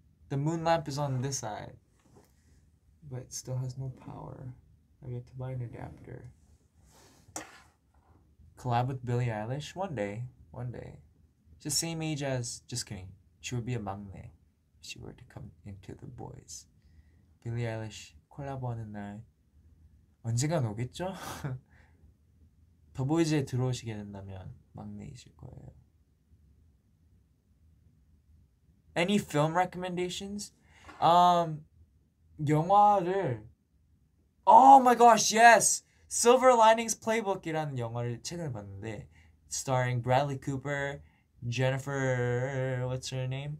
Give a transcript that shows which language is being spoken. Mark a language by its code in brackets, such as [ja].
[en] The moon lamp is on this side, but it still has no power. I get to buy an adapter. Collab with Billie Eilish? One day. One day. Just same age as, just kidding. She would be a 막내 if she were to come into the boys. [ko] Billie Eilish 콜라보하는 날 언젠간 오겠죠? 더보이즈에 들어오시게 된다면 막내이실 거예요. [en] Any film recommendations? 영화를 Oh my gosh, yes! [ko] Silver Linings Playbook이라는 영화를 최근에 봤는데 starring Bradley Cooper, Jennifer, [en] what's her name?